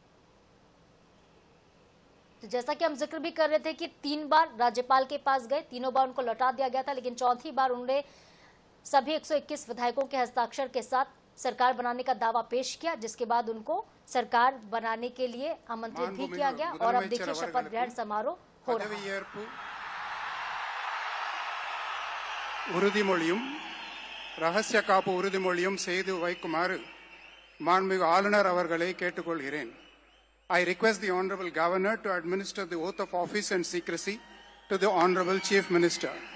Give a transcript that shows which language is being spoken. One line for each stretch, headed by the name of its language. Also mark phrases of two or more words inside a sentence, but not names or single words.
Hindi: तो जैसा कि हम जिक्र भी कर रहे थे कि 3 बार राज्यपाल के पास गए, तीनों बार उनको लौटा दिया गया था, लेकिन चौथी बार उन्होंने सभी 121 विधायकों के हस्ताक्षर के साथ सरकार बनाने का दावा पेश किया, जिसके बाद उनको सरकार बनाने के लिए आमंत्रित भी किया गया। और अब देखिए शपथ ग्रहण समारोह हो रहा है।
Tamil: உறுதிமொழியும் ரகசிய காப்பு உறுதிமொழியும் செய்து வைக்குமாறு மாண்புமிகு ஆளுநர் அவர்களை கேட்டுக்கொள்கிறேன்.
English: I request the Honorable Governor to administer the oath of office and secrecy to the Honorable Chief Minister.